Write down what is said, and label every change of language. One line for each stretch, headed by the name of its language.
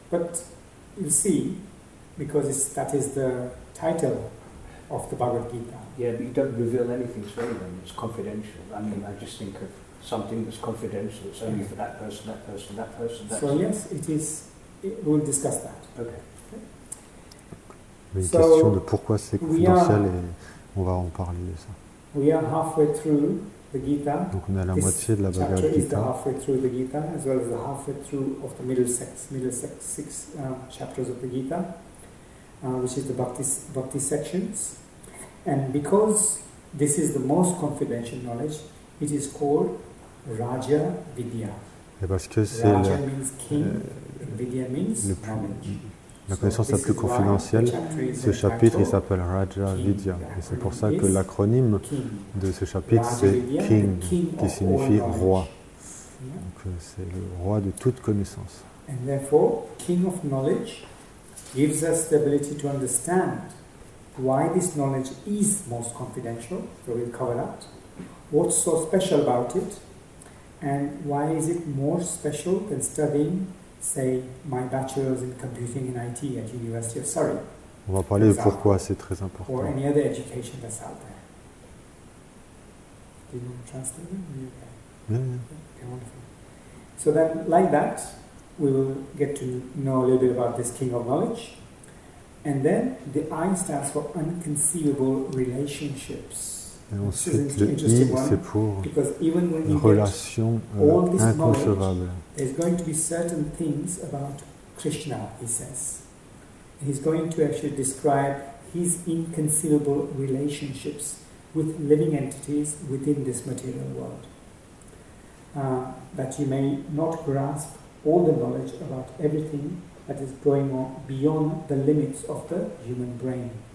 English: But you see, because that is the title of the Bhagavad Gita. Yeah, but you don't reveal anything to anyone. It's confidential. I mean, I just think of something that's confidential. It's only for that person, that person, that person. So yes, it is. We'll discuss that. Okay.
French: Une question de pourquoi c'est confidentiel et on va en parler de ça.
English: We are halfway through the Gita.
French: Donc on est à la moitié de la Bhagavad Gita.
English: Is the halfway through the Gita, as well as the halfway through of the middle six chapters of the Gita, which is the Bhakti sections. And because this is the most confidential knowledge, it is called Raja Vidya.
French: Et parce que c'est
English: Raja means king, Vidya means knowledge.
French: La connaissance la plus confidentielle, ce chapitre il s'appelle Raja Vidya. Et c'est pour ça que l'acronyme de ce chapitre c'est King, qui signifie roi. Donc c'est le roi de toute connaissance.
English: And therefore, King of Knowledge gives us the ability to understand why this knowledge is most confidential. So we'll cover that. What's so special about it? And why is it more special than studying, say, my bachelor's in computing and IT at University of Surrey?
French: On va parler de pourquoi c'est très important.
English: Or any other education that's out there. Do you want to translate it? Yeah. Okay, wonderful. So then, like that, we will get to know a little bit about this King of Knowledge. And then the I stands for unconceivable relationships. Et ensuite, le I, c'est pour une relation inconcevable. There's going to be certain things about Krishna, he says. He's going to actually describe his inconceivable relationships with living entities within this material world. That you may not grasp all the knowledge about everything that is going on beyond the limits of the human brain.